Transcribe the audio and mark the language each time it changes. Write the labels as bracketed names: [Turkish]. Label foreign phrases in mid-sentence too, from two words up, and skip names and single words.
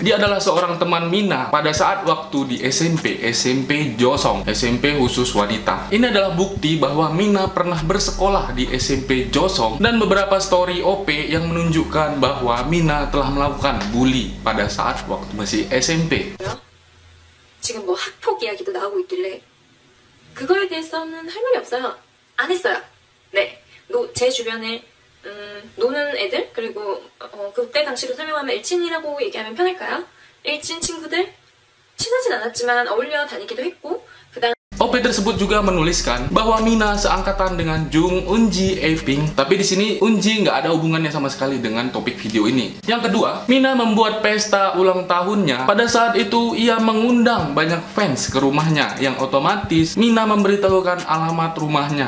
[Indonesian] Dia adalah seorang teman Mina pada saat waktu di SMP Josong, SMP khusus wanita. Ini adalah bukti bahwa Mina pernah bersekolah di SMP Josong dan beberapa story OP yang menunjukkan bahwa Mina telah melakukan bully pada saat waktu masih SMP. [Korean] 지금 뭐 학폭 이야기도 나오고 있길래 그거에 대해서는 할 말이 없어요. 안 했어요. 네, 제 주변에 노는 애들, 그리고 그때 당시로 설명하면 일진이라고 얘기하면 편할까요? 일진 친구들 친하진 않았지만 어울려 다니기도 했고, 그다음 [Indonesian] OP tersebut juga menuliskan bahwa Mina seangkatan dengan Jung Eunji Aping, tapi di sini Eunji nggak ada hubungannya sama sekali dengan topik video ini. Yang kedua, Mina membuat pesta ulang tahunnya. Pada saat itu ia mengundang banyak fans ke rumahnya, yang otomatis Mina memberitahukan alamat rumahnya.